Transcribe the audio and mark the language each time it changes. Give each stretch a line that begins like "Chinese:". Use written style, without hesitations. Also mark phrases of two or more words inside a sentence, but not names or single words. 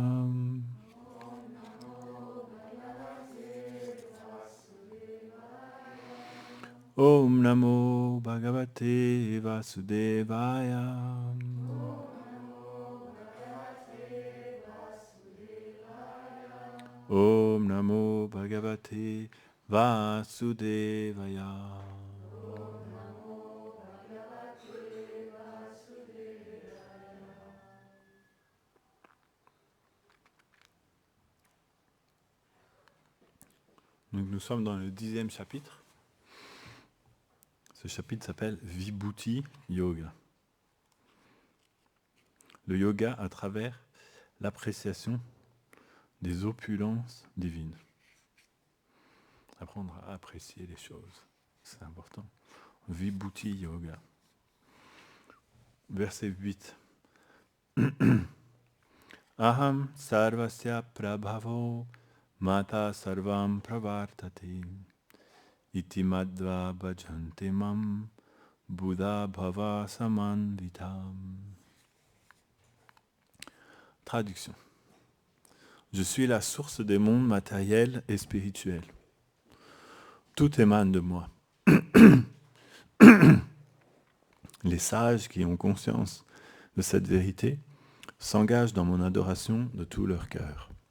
Sanskrit: Om Namo Bhagavate Vasudevaya. Om Namo Bhagavate Vasudevaya.
French: Donc nous sommes dans le 10e chapitre. Ce chapitre s'appelle Vibhuti Yoga. Le yoga à travers l'appréciation des opulences divines. Apprendre à apprécier les choses, c'est important. Vibhuti Yoga. Verset 8.
Sanskrit: Aham sarvasya prabhavo mata sarvam pravartate iti madhva bhajante mam buddha bhava samanvitam.
French: Traduction. Je suis la source des mondes matériels et spirituels. Tout émane de moi. Les sages qui ont conscience de cette vérité s'engagent dans mon adoration de tout leur cœur.